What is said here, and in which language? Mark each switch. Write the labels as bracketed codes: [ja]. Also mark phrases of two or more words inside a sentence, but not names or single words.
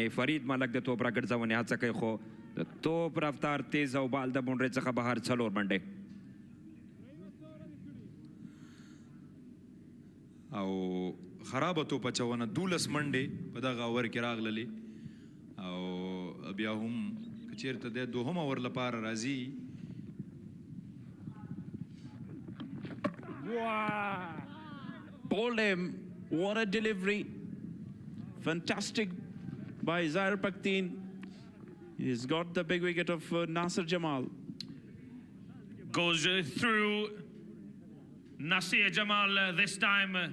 [ps] فرید ملک د توپ راګرځونې هڅه کوي خو د توپ رفتار تیز او بال د بونډرۍ څخه بهر څلور منډې. او خرابه توپ اچونه 12 منډې په دغه اوور کې راغللې او بیا هم که چېرته د دوهم اوور لپاره راځي. [en] Bowled him. What a delivery. Fantastic by Zaire Paktin. He's got the big wicket of Nasir Jamal. Goes through Nasir Jamal this time.